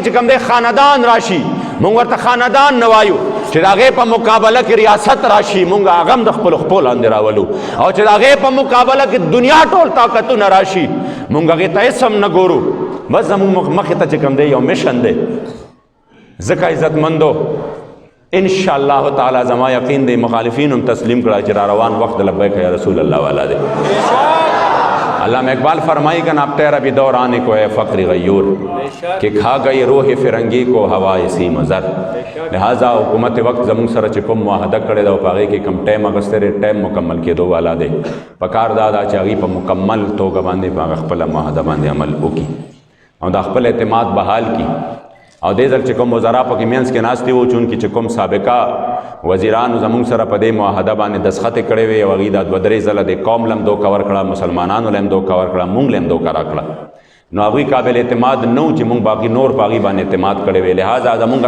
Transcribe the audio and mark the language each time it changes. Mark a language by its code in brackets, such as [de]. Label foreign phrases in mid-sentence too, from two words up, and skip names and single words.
[ps] چې کوم دی خاندان راشي مونږ ورته خاندان نه وایو چې د هغې په مقابله کې ریاست راشي مونږ هغه هم د خپلو خپو لاندې راولو او چې د هغې په مقابله کې دنیا ټول طاقتونه راشي مونږ هغې ته هېڅ هم نه ګورو بس زمونږ مخې ته چې کوم دی یو مشن دی ځکه عزتمندو [ar] انشاءالله تعالی [ps] زما یقین دی مخالفین هم تسلیم کړه چې را روان وقت [ar] لبیک یا رسول اللہ [ps] والا دی [ur] علامہ اقبال فرمائی کا اب تیرا بھی دور آنے کو ہے فقر غیور کہ کھا گئی روح فرنگی کو ہوائے سیم و زر [ps] لہٰذا حکومت وقت زمون سره چې کوم معاهده کړې ده او په هغې کې کوم ټایم اخیستی دی ټایم مکمل کېدو والا دی پکار دا ده چې هغوی په مکمل توګه باندې په هغه خپله معاهده باندې عمل وکړي او دا خپل اعتماد بحال کړي او دې ځل چې کوم وزرا پکې منځ کې ناستې وو چونکې چې کوم سابقه وزیرانو زمونږ سره په دې معاهده باندې دستخطې کړې وې او هغوی دا 2-3 ځله د قوم له هم دوکه ورکړه مسلمانانو له هم دوکه ورکړه مونږ له هم دوکه راکړه نو هغوی قابل اعتماد نه و چې مونږ باقي نور په هغوی باندې اعتماد کړی وی لہٰذا زمونږ